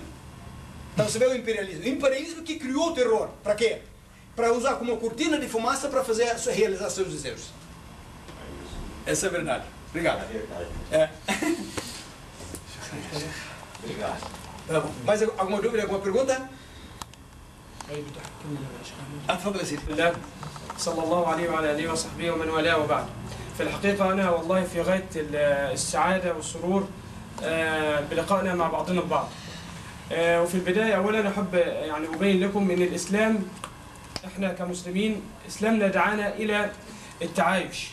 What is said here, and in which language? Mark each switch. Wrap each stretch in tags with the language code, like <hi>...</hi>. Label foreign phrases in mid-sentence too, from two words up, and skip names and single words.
<pt>Então você vê o imperialismo. O imperialismo que criou o terror. Para quê? Para usar como cortina de fumaça para realizar seus desejos. Essa é a verdade. Obrigado. É verdade. É. Obrigado. Mais alguma dúvida, alguma pergunta?</pt> <ar>تفضل يا سيدي. الله صلى الله عليه وعلى اله وصحبه ومن والاه وبعد. في الحقيقه انا والله في غايه السعاده والسرور بلقائنا مع بعضنا البعض. وفي البدايه اولا احب يعني ابين لكم ان الاسلام احنا كمسلمين اسلامنا دعانا الى التعايش.</ar>